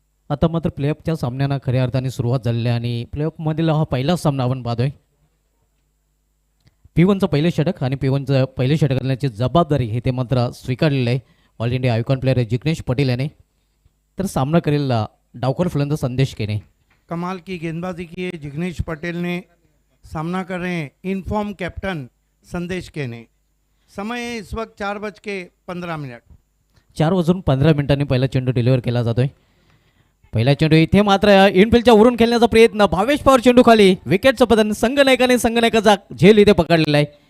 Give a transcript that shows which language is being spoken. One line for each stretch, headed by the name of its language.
Marathi: आता मात्र प्लेऑफच्या सामन्यांना खऱ्या अर्थाने सुरुवात झालेली आहे आणि प्लेऑफ मधील हा पहिला सामना आपण पाहतोय। P1चं पहिले षटक आणि P1चं पहिले षटक करण्याची जबाबदारी हे ते मात्र स्वीकारलेलं आहे all India icon player Jignesh Patel याने। तर सामना करेल डावकर फलंदाज संदेश केने।
Hindi: कमाल की गेंदबाजी की है जिग्नेश पटेल ने, सामना कर रहे हैं इनफॉर्म कैप्टन संदेश केने। समय है इस वक्त 4:15।
Marathi: 4:15 पहिला चेंडू डिलिव्हर केला जातोय। पहिला चेंडू इथे मात्र इनफिल्डच्या वरून खेळण्याचा प्रयत्न, भावेश पवार चेंडू खाली, विकेटचं पतन, संघनायकाचा झेल इथे पकडलेला आहे।